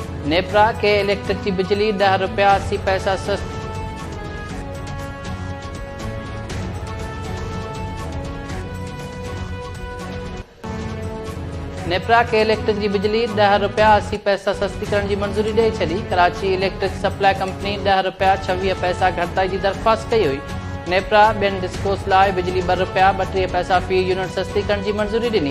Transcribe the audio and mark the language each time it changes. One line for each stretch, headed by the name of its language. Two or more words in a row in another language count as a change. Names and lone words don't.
Sindhi: नेप्रा के इलेक्ट्रिक की बिजली 10 रुपया 80 पैसा सस्ती। नेप्रा के इलेक्ट्रिक की बिजली 10 रुपया 80 पैसा सस्ती करण की मंजूरी ॾेई छॾी। कराची इलेक्ट्रिक सप्लाई कंपनी 10 रुपया 26 पैसा घटाई की दरख्वास्त कई हुई। नेप्रा ॿियनि डिस्कोस लाइ बिजली 2 रुपया 32 पैसा फी यूनिट सस्ती करण की मंजूरी ॾिनी।